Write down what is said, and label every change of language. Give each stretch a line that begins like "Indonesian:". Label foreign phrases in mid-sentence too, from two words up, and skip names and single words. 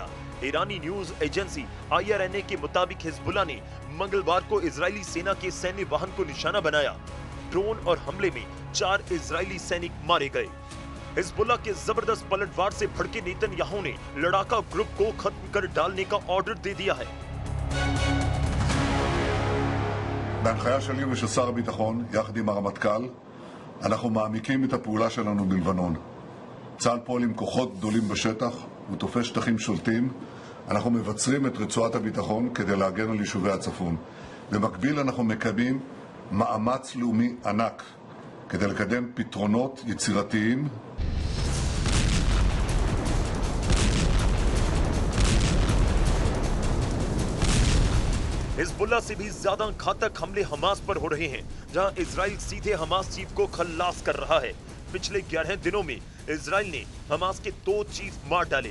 Hindi: ईरानी न्यूज एजेंसी IRNA के मुताबिक हिजबुल्ला ने मंगलवार को इजरायली सेना के सैन्य वाहन को निशाना बनाया। ड्रोन और हमले में 4 इजरायली सैनिक मारे गए। हिजबुल्ला के जबरदस्त पलटवार से भड़के नेतन्याहू ने लड़ाका ग्रुप को खत्म कर डालने का ऑर्डर दे दिया है।
Hebrew: בהנחיה שלי ושל שר הביטחון, יחד עם הרמטכ"ל, אנחנו מעמיקים את הפעולה שלנו בלבנון. צה"ל פועל עם כוחות גדולים בשטח ותופס שטחים שולטים. אנחנו מבצרים את רצועת הביטחון כדי להגן על יישובי הצפון. במקביל אנחנו מקדמים מאמץ לאומי ענק כדי לקדם פתרונות יצירתיים.
Hindi: हिजबुल्ला से भी ज्यादा घातक हमले हमास पर हो रहे हैं, जहां इजराइल सीधे हमास चीफ को खल्लास कर रहा है। पिछले 11 दिनों में इजराइल ने हमास के 2 चीफ मार डाले।